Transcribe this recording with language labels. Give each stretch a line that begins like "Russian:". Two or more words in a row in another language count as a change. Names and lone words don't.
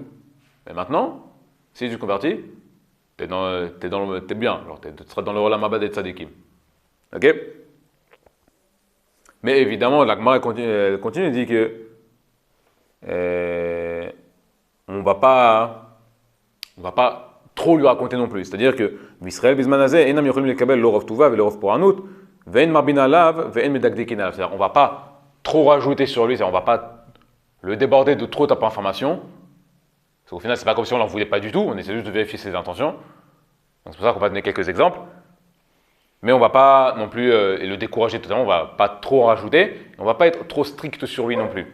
French: Mais maintenant, si tu convertis, t'es bien, genre tu seras dans le
Hebrew: עולם הבא
French: des tzadikim. Ok? Mais évidemment, la Gemara continue et dit que on va pas trop lui raconter non plus. C'est-à-dire que
Hebrew: ישראל בזמן הזה אינם יכולים לקבל לא רוב טובה ולא רוב פורענות ואין מרבין עליו ואין מדקדקין עליו.
French: C'est-à-dire on va pas trop rajouter sur lui, on va pas le déborder de trop d'informations. Parce qu'au final, c'est pas comme si on n'en voulait pas du tout, on essaie juste de vérifier ses intentions. Donc c'est pour ça qu'on va donner quelques exemples. Mais on va pas non plus le décourager totalement, on va pas trop en rajouter, on va pas être trop strict sur lui non plus.